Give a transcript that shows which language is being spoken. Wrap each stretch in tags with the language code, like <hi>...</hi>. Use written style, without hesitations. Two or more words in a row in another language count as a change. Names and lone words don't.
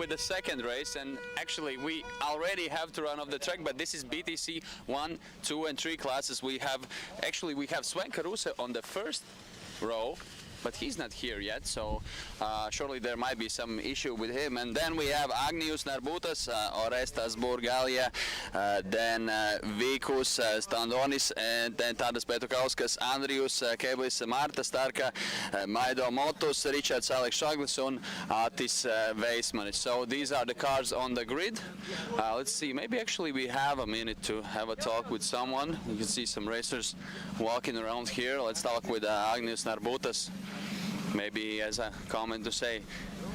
<en>with the second race, and actually we already have to run off the track, but this is BTC 1, 2 and 3 classes. We have Sven Garuse on the first row, but he's not here yet, so surely there might be some issue with him. And then we have Agnius Narbutas, Orestas Burgaila, then Vikus Standonis, and then Tadas Petukauskas, Andrius Geblis, Marta Starka, Maido Mõttus, Richards Alex Švaglis, and Atis Veismanis. So these are the cars on the grid. Let's see, maybe actually we have a minute to have a talk with someone. You can see some racers walking around here. Let's talk with Agnius Narbutas. Maybe as a comment to say, Agnius,</en>